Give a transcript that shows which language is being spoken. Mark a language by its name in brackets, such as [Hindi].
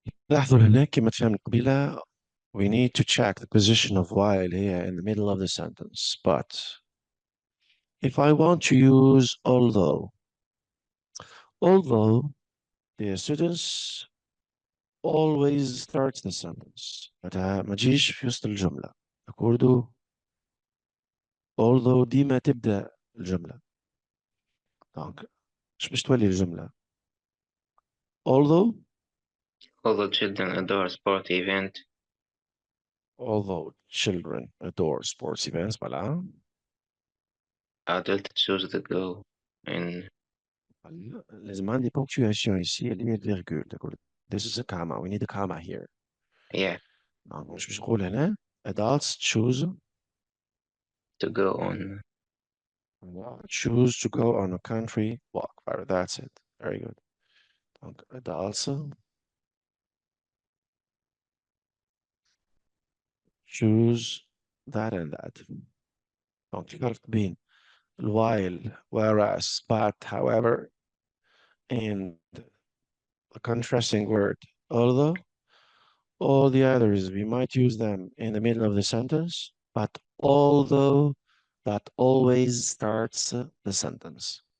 [Arabic] لاحظوا هنا كما تفهم قبيلة, [English] we need to check the position of while here in the middle of the sentence. But if I want to use although, the students always starts the sentence. [Arabic] ما تجيش في وسط الجملة. أقول although ديما تبدأ الجملة. Donc, مش باش تولي الجملة. [English] Although Children adore sport event. Although children adore sports events, voilà. Adults choose to go in. [Arabic] لازم عندي [English] punctuation [French] ici, [Arabic] اللي هي الفيرجول. تقول [English] this is a comma, we need a comma here. Yeah. [Arabic] Donc, مش باش نقول هنا [English] adults choose To go on. choose to go on a country walk. That's it. Very good. Donc, adults choose that and that. Donc, [Arabic] الفرق بين [English] while, whereas, but, however, and a contrasting word, although, all the others, we might use them in the middle of the sentence, but although, that always starts the sentence.